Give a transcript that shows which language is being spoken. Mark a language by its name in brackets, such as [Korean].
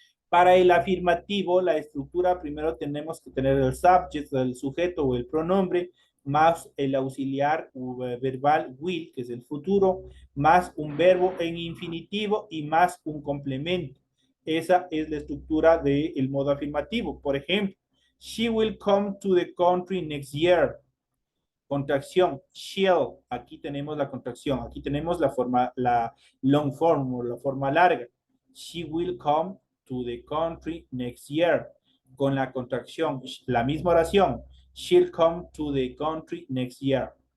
[Spanish] Para el afirmativo, la estructura, primero tenemos que tener el subject, el sujeto o el pronombre, más el auxiliar verbal will, que es el futuro, más un verbo en infinitivo y más un complemento. Esa es la estructura del modo afirmativo. Por ejemplo, [English] she will come to the country next year. [Spanish] Contracción, shall. Aquí tenemos la contracción. Aquí tenemos la forma, la long form o la forma larga. [English] She will come to the country next year. [Spanish] con la contracción, la misma oración, [English] she'll come to the country next year.